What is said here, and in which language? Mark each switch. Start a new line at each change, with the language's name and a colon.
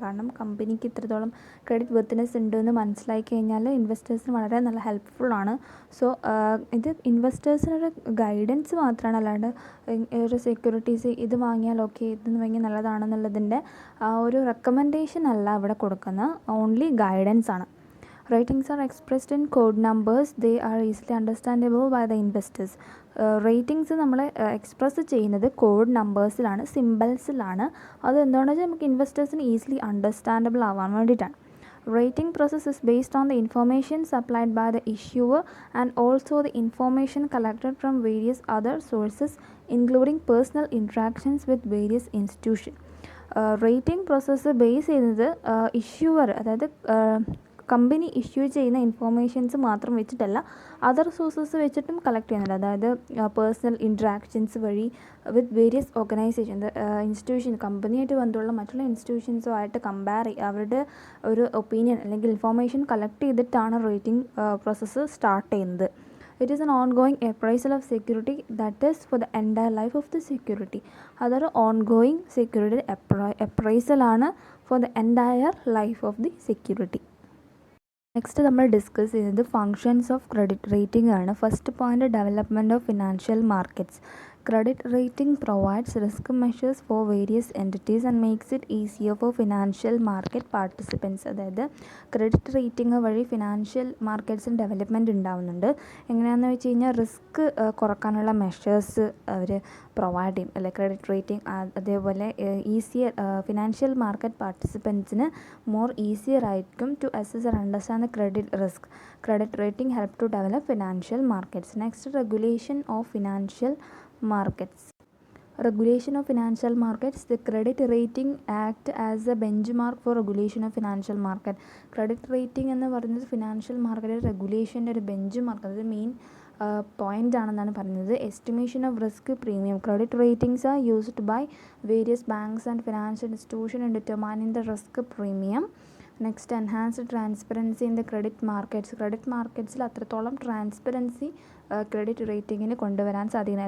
Malayalam: കാരണം കമ്പനിക്ക് ഇത്രത്തോളം ക്രെഡിറ്റ് വർത്തിനെസ് ഉണ്ടെന്ന് മനസ്സിലാക്കി കഴിഞ്ഞാൽ ഇൻവെസ്റ്റേഴ്സിന് വളരെ നല്ല ഹെൽപ്ഫുള്ളാണ്. സോ ഇത് ഇൻവെസ്റ്റേഴ്സിനൊരു ഗൈഡൻസ് മാത്രമാണ്, അല്ലാണ്ട് ഒരു സെക്യൂരിറ്റീസ് ഇത് വാങ്ങിയാൽ ഓക്കെ, ഇതെന്ന് വാങ്ങിയാൽ നല്ലതാണെന്നുള്ളതിൻ്റെ ആ ഒരു റെക്കമെൻഡേഷൻ അല്ല ഇവിടെ കൊടുക്കുന്ന, ഓൺലി ഗൈഡൻസ് ആണ്.
English: Ratings are expressed in code numbers. They are easily understandable by the investors.
Malayalam: Ratings നമ്മൾ എക്സ്പ്രസ് ചെയ്യുന്നത് കോഡ് നമ്പേഴ്സിലാണ്, സിമ്പിൾസിലാണ്. അത് എന്താണെന്ന് വെച്ചാൽ നമുക്ക് ഇൻവെസ്റ്റേഴ്സിന് ഈസിലി അണ്ടർസ്റ്റാൻഡബിൾ ആവാൻ വേണ്ടിയിട്ടാണ്.
English: Rating process is based on the information supplied by the issuer and also the information collected from various other sources including personal interactions with various institutions.
Malayalam: Rating process base ചെയ്യുന്നത് issuer, അതായത് company issue ചെയ്യുന്ന informations മാത്രം വെച്ചിട്ടല്ല, other sources വെച്ചിട്ടും collect ചെയ്യുന്നുണ്ട്. അതായത് personal interactions വഴി വിത്ത് various organisation, institution, കമ്പനിയായിട്ട് ബന്ധമുള്ള മറ്റുള്ള ഇൻസ്റ്റിറ്റ്യൂഷൻസുമായിട്ട് കമ്പയർ ചെയ്യുക, അവരുടെ ഒരു ഒപ്പീനിയൻ അല്ലെങ്കിൽ ഇൻഫോർമേഷൻ കളക്ട് ചെയ്തിട്ടാണ് റേറ്റിംഗ് പ്രോസസ്സ് സ്റ്റാർട്ട് ചെയ്യുന്നത്.
English: It is an ongoing appraisal of security that is for the entire life of the security.
Malayalam: അതൊരു
English: ongoing security appraisal
Malayalam: ആണ്
English: for the entire life of the security.
Malayalam: Next നമ്മൾ discuss ചെയ്യുന്നത് functions of credit rating ആണ്.
English: First point, development of financial markets. Credit rating provides risk measures for various entities and makes it easier for financial market participants.
Malayalam: അതായത് credit rating വഴി financial മാർക്കറ്റ്സിന് development ഉണ്ടാവുന്നുണ്ട്. എങ്ങനെയാണെന്ന് വെച്ച് കഴിഞ്ഞാൽ risk കുറക്കാനുള്ള measures അവർ provide ചെയ്യും, അല്ലെ credit rating. അതേപോലെ easier financial market പാർട്ടിസിപ്പൻസിന് more easier ആയിരിക്കും
English: To assess and understand the credit risk. Credit rating help to develop financial markets. Next, regulation of financial markets. Regulation of financial markets. The credit rating act as a benchmark for regulation of financial market.
Malayalam: Credit rating എന്ന് പറയുന്നത് financial market റെഗുലേഷൻ്റെ ഒരു bench mark, അത് main point ആണെന്നാണ് പറയുന്നത്.
English: Estimation of risk premium. Credit ratings are used by various banks and financial institution in determining the risk premium.
Malayalam: Next enhanced transparency in the credit മാർക്കറ്റ്സിൽ അത്രത്തോളം transparency credit റേറ്റിങ്ങിന് കൊണ്ടുവരാൻ സാധിക്കുന്നു.